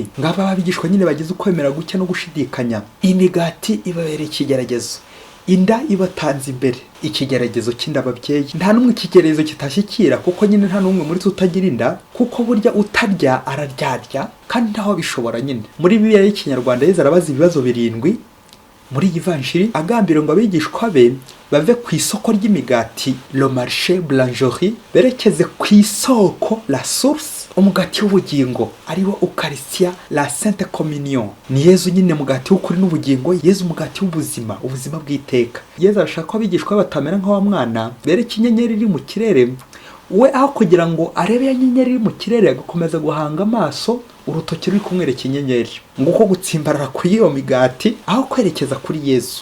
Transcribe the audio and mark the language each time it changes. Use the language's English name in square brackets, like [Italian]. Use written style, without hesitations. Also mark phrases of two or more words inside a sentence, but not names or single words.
[Kinyarwanda] Ngaba babigishwa nyine bagize ukwemera guke no gushidikanya. Imigati ibabereye ikigeragezo, inda ibatanze imbere, ikigeragezo cy'inda ababyeyi. Nta n'umwe ikigeragezo kitashyikira, kuko nyine nta n'umwe muri twe utagira inda, kuko burya utarya araryarya kandi ntaho bishobora nyine. Muri Bibiliya y'Ikinyarwanda Yesu arabaza ibibazo 7 muri iyi vanjiri agambira ngo abigishwa be bave ku isoko ry'imigati [French] le marché boulangerie [Kinyarwanda] berekeze ku isoko [French] la source, [Kinyarwanda] umugati w'ubugingo ariwo Eucharistia [French] la Sainte Communion. [Kinyarwanda] Ni Yesu nyine mugati w'ukuri n'ubugingo, Yesu mugati w'ubuzima, ubuzima bw'iteka. Yesu arashaka ko abigishwa batamera nk'awa mwana bereka inyenyeri iri mu kirere, we aho kugira ngo arebe ya nyenyeri iri mu kirere agakomeza guhanga amaso urutoki ruri kumwereka inyenyeri, nguko gutsimbarara kuri iyo migati aho kwerekeza kuri Yesu.